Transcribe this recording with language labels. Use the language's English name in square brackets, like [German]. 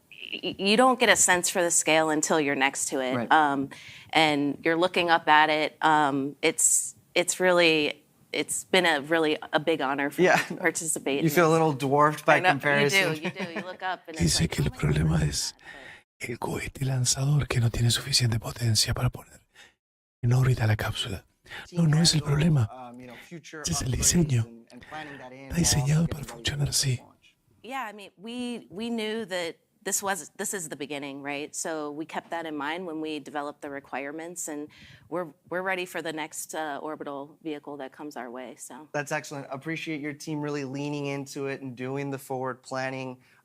[English] You don't get a sense for the scale until you're next to it, right. And you're looking up at it. It's been a big honor for me to participate. You feel a little dwarfed by comparison. You do. You look up and [Spanish] Dice que el problema es el cohete lanzador que no tiene suficiente potencia para poner en órbita la cápsula. No es el problema. Ese es el diseño. Está diseñado para funcionar así. [English] Yeah, I mean, we knew that this is the beginning, right? So we kept that in mind when we developed the requirements, and we're ready for the next orbital vehicle that comes our way. So that's excellent. Appreciate your team really leaning into it and doing the forward planning.